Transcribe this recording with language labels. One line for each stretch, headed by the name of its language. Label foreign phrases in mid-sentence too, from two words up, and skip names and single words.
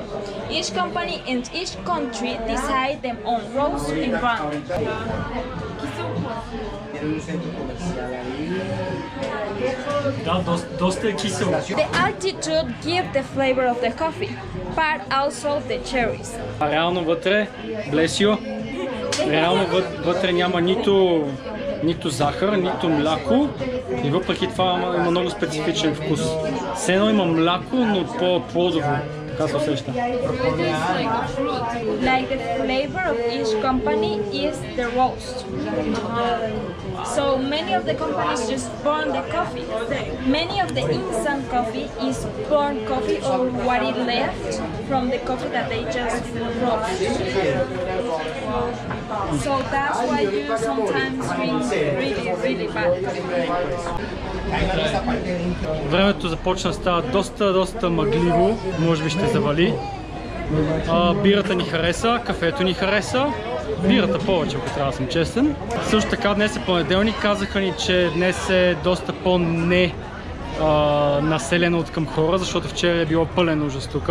English: Each company and each country decide their own roast and ground. The altitude gives the flavor of the coffee, but also the cherries.
Bulgarian: Реално вътре, блесио, реално вътре няма нито захар, нито мляко, и въпреки това има много специфичен вкус. Все едно има мляко, но по-плодово. Така се усеща.
English: Like the flavor of each company is the roast. So many of the companies just burn the coffee. Many of the instant coffee is burnt coffee or what is left from the coffee that they just roast. So that's why you sometimes drink really bad coffee.
Bulgarian: Времето започна да става доста мъгливо, може би ще завали. Бирата ни хареса, кафето ни хареса, бирата повече, ако трябва да съм честен. Също така днес е понеделник, казаха ни, че днес е доста населено от към хора, защото вчера е било пълен ужас тук.